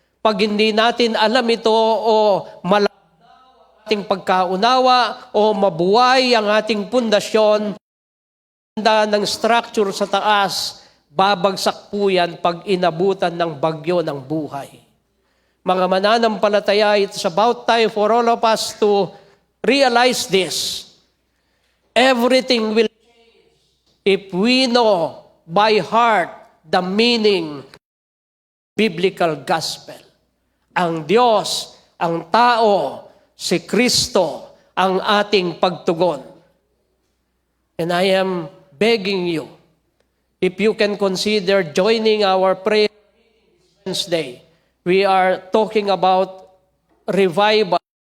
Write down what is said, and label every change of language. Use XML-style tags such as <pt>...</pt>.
<tl>Pag hindi natin alam ito o ating pagkaunawa o mabuhay ang ating pundasyon ng structure sa taas, babagsak po yan pag inabutan ng bagyo ng buhay. Mga mananampalataya,</tl> <en>it's about time for all of us to realize this. Everything will change if we know by heart the meaning of biblical gospel.</en> <tl>Ang Diyos, ang tao, si Kristo, ang ating pagtugon.</tl> <en>And I am begging you, if you can consider joining our prayer Wednesday, we are talking about revival.</en>